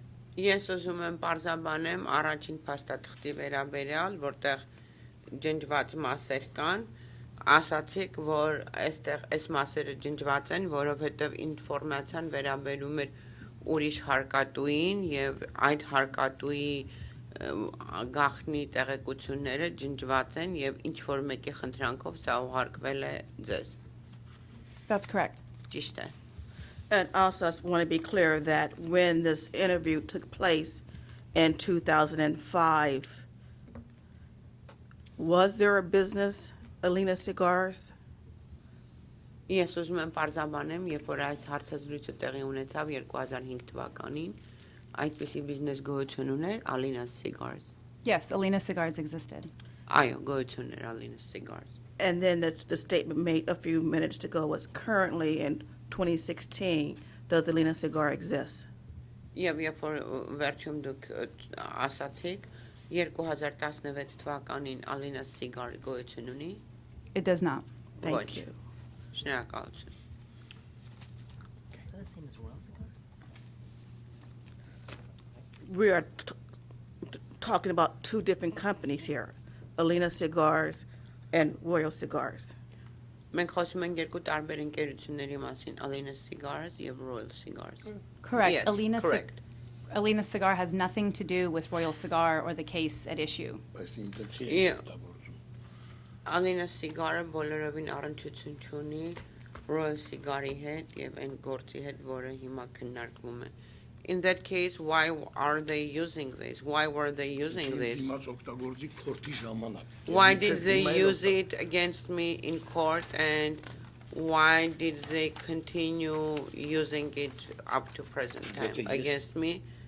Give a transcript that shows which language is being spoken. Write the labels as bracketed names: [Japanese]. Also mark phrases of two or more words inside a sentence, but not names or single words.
[Armenian] Ես ուզում եմ պարզաբանեմ առաջին փաստաթղթի վերաբերյալ, որտեղ ջնջված մասեր կան, ասացիք, որ այստեղ այս մասերը ջնջված են, որովհետև ինֆորմացիան վերաբերում էր ուրիշ հարկատուին եւ այդ հարկատուի գաղտնի տեղեկությունները ջնջված են եւ ինչ որ մեկի խնդրանքով սա ուղարկվել է ձեզ։ [English] That's correct. [Armenian] Ճիշտ է. [English] And also, I want to be clear that when this interview took place in 2005, was there a business, Alina Cigars? [Armenian] Ես ուզում եմ պարզաբանեմ, երբ որ այս հարցազրույցը տեղի ունեցավ 2005 թվականին, այդպիսի բիզնես գոյություն ուներ Alina Cigars. [English] Yes, Alina Cigars existed. [Armenian] Այո, գոյություն ուներ Alina Cigars. [English] And then the statement made a few minutes ago was currently in 2016, does Alina Cigar exist? [Armenian] Եվ երբ որ վերջում դուք ասացիք 2016 թվականին Alina Cigar գոյություն ունի? [English] It does not. Thank you. [Armenian] Շնորհակալություն. [English] We are talking about two different companies here, Alina Cigars and Royal Cigars. [Armenian] Մենք խոսում ենք երկու տարբեր ընկերությունների մասին, Alina Cigars եւ Royal Cigars. [English] Correct. Yes, correct. Alina Cigar has nothing to do with Royal Cigar or the case at issue. [Armenian] Ալինա սիգարը բոլորովին առնչություն չունի Royal Cigar-ի հետ եւ այն գործի հետ, որը հիմա քննարկվում է. [English] In that case, why are they using this? Why were they using this? Why did they use it against me in court, and why did they continue using it up to present time against me?